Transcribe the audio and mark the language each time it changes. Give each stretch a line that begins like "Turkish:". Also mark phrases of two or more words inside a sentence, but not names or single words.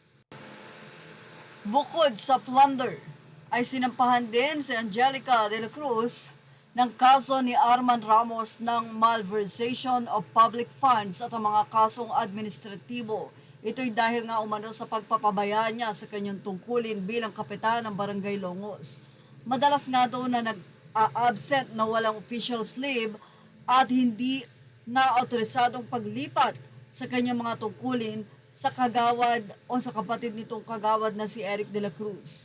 Filipino: Bukod sa plunder, ay sinampahan din si Angelica de la Cruz ng kaso ni Arman Ramos ng
English: malversation of public funds
Filipino: at ang mga kasong administratibo. Ito'y dahil nga umano sa pagpapabaya niya sa kanyang tungkulin bilang kapitan ng Barangay Longos. Madalas nga doon na nag-absent na walang
English: official leave
Filipino: at hindi na autorisadong paglipat sa kanyang mga tungkulin sa kagawad o sa kapatid nitong kagawad na si Eric De La Cruz.